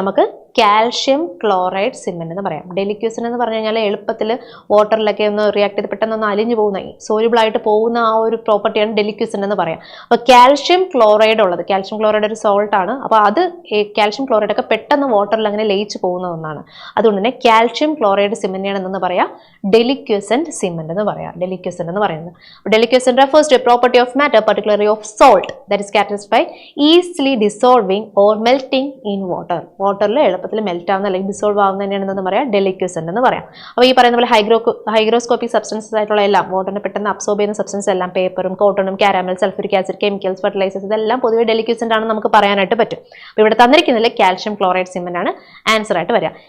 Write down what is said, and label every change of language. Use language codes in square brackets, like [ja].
[ml] നമുക്ക് calcium chloride cement എന്ന് പറയാം. ഡെലിക്വസെന്റ് എന്ന് പറഞ്ഞു കഴിഞ്ഞാൽ എളുപ്പത്തിൽ വാട്ടറിലൊക്കെ ഒന്ന് റിയാക്ട് ചെയ്ത് പെട്ടെന്ന് അലിഞ്ഞു പോകുന്ന സോല്യൂബിൾ ആയിട്ട് പോകുന്ന ആ ഒരു പ്രോപ്പർട്ടിയാണ് ഡെലിക്വസെന്റ് എന്ന് പറയാം. അപ്പോൾ കാൽഷ്യം ക്ലോറൈഡ് ഉള്ളത്, കാൽഷ്യം ക്ലോറൈഡ് ഒരു സോൾട്ട് ആണ്. അപ്പോൾ അത് കാൽഷ്യം ക്ലോറൈഡ് ഒക്കെ പെട്ടെന്ന് വാട്ടറിൽ അങ്ങനെ ലയിച്ചു പോകുന്ന ഒന്നാണ്. അതുകൊണ്ട് തന്നെ കാൽഷ്യം ക്ലോറൈഡ് സിമെന്റിനാണ് എന്തെന്ന് പറയാം? ഡെലിക്വസെന്റ് സിമെന്റ് എന്ന് പറയാം. ഡെലിക്വസെന്റ് എന്ന് പറയുന്നത്. [en] Deliquescent refers to a property of matter, particularly of salt, that is characterized by easily dissolving or melting in water. [ml] വാട്ടറിൽ എളുപ്പത്തിൽ മെൽറ്റ് ആവുന്ന അല്ലെങ്കിൽ ഡിസോൾവ് ആവുന്ന തന്നെയാണ് എന്ന് പറയാം ഡെലിക്വസെന്റ് എന്ന് പറയാം. അപ്പോൾ ഈ പറയുന്ന പോലെ ഹൈഗ്രോസ്കോപ്പിക് സബ്സ്റ്റൻസസ് ആയിട്ടുള്ള എല്ലാം, വാട്ടറിനെ പെട്ടെന്ന് അബ്സോർബ് ചെയ്യുന്ന സബ്സ്റ്റൻസ് എല്ലാം, പേപ്പറും കോട്ടണും caramel, sulphuric acid, chemicals, fertilisers, ഇതെല്ലാം പൊതുവെ ഡെലിക്വസെന്റ് ആണെന്ന് നമുക്ക് പറയാനായിട്ട് പറ്റും. അപ്പോൾ ഇവിടെ തന്നിരിക്കുന്നതിൽ കാൽഷ്യം ക്ലോറൈഡ് സിമെന്റ് ആണ് ആൻസർ ആയിട്ട് വരിക.